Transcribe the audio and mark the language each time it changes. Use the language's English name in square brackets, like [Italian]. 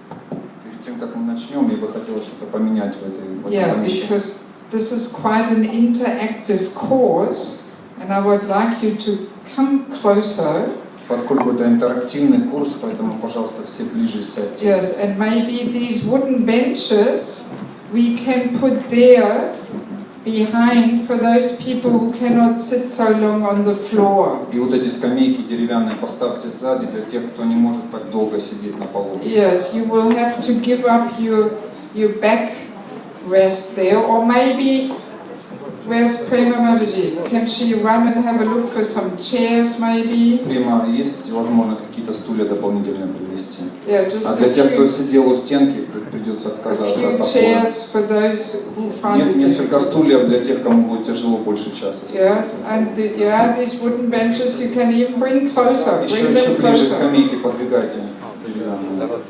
[Russian] Перед тем, как мы начнем, я бы хотела что-то поменять в этом помещении. [English] Because this is quite an interactive course, and I would like you to come closer. [Russian] Поскольку это интерактивный курс, поэтому, пожалуйста, все ближе сядьте. [English] Yes, and maybe these wooden benches we can put there behind for those people who cannot sit so long on the floor. [Russian] И вот эти скамейки деревянные поставьте сзади для тех, кто не может так долго сидеть на полу. [English] Yes, you will have to give up your back rest there, or maybe where's Prema Mataji? Can she run and have a look for some chairs maybe? [Russian] Према, есть возможность какие-то стулья дополнительно привезти? [English] Yeah, just [Russian] а для тех, кто сидел у стенки, придется отказаться от опоры. Нет, несколько стульев для тех, кому будет тяжело больше часа. [English] Yes, and these wooden benches you can even bring closer. Bring them [Russian] Еще ближе [English] closer. [Russian] скамейки подвигайте деревянные.